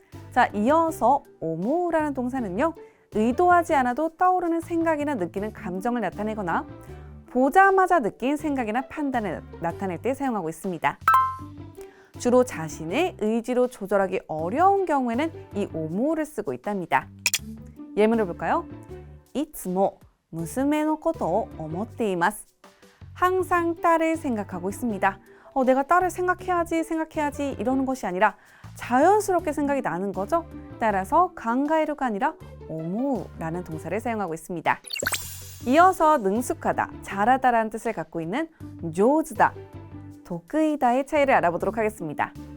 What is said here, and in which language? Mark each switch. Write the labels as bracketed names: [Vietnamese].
[Korean] 자, 이어서 오모우라는 동사는요. 의도하지 않아도 떠오르는 생각이나 느끼는 감정을 나타내거나 보자마자 느낀 생각이나 판단을 나타낼 때 사용하고 있습니다. 주로 자신의 의지로 조절하기 어려운 경우에는 이 오모를 쓰고 있답니다. 예문을 볼까요? [Japanese] いつも娘のことを思っています. [Korean] 항상 딸을 생각하고 있습니다. 내가 딸을 생각해야지 이러는 것이 아니라 자연스럽게 생각이 나는 거죠. 따라서 강가에루가 아니라 오모우라는 동사를 사용하고 있습니다. 이어서 능숙하다, 잘하다라는 뜻을 갖고 있는 조즈다, 도크이다의 차이를 알아보도록 하겠습니다.